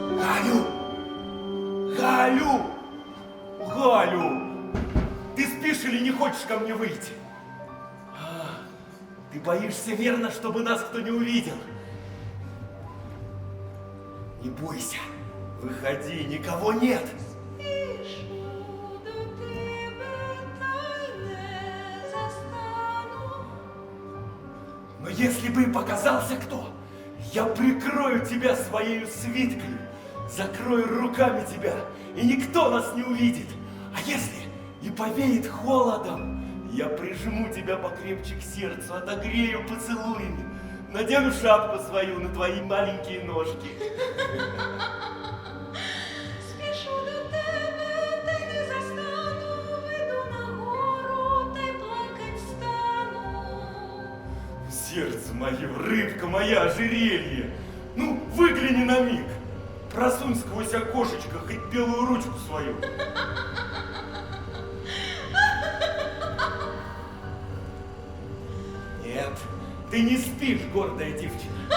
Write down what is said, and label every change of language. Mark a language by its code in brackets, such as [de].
[ru] Галю! Галю! Ты спишь или не хочешь ко мне выйти? Ты боишься, верно, чтобы нас кто не увидел? Не бойся, выходи, никого нет. [uk] Спішу до тебе, та й не застану. [ru] Но если бы и показался кто, я прикрою тебя своей свиткой, закрою руками тебя, и никто нас не увидит. А если и повеет холодом, я прижму тебя покрепче к сердцу, отогрею поцелуями, надену шапку свою на твои маленькие ножки. [uk] Спішу до тебе, та й не застану. Вийду на гору, та й плакать стану. [ru] Сердце мое, рыбка моя, ожерелье, ну выгляни на миг, просунь сквозь окошечко хоть белую ручку свою. Нет, ты не спишь, гордая девчина.